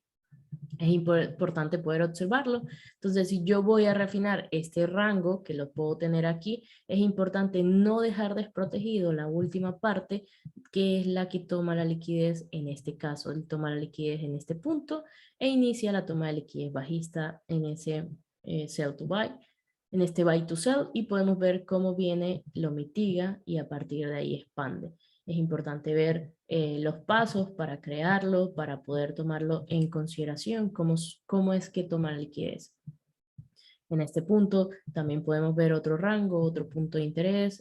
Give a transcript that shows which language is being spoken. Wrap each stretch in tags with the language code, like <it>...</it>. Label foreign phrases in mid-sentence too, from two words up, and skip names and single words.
<es>Es importante poder observarlo. Entonces, si yo voy a refinar este rango, que lo puedo tener aquí, es importante no dejar desprotegido la última parte, que es la que toma la liquidez, en este caso, él toma la liquidez en este punto, e inicia la toma de liquidez bajista en ese</es> <en>sell to buy,</en> <es>en este</es> <en>buy to sell,</en> <es>y podemos ver cómo viene, lo mitiga, y a partir de ahí expande. Es importante ver los pasos para crearlo, para poder tomarlo en consideración, cómo es que toma la liquidez. En este punto también podemos ver otro rango, otro punto de interés.</es>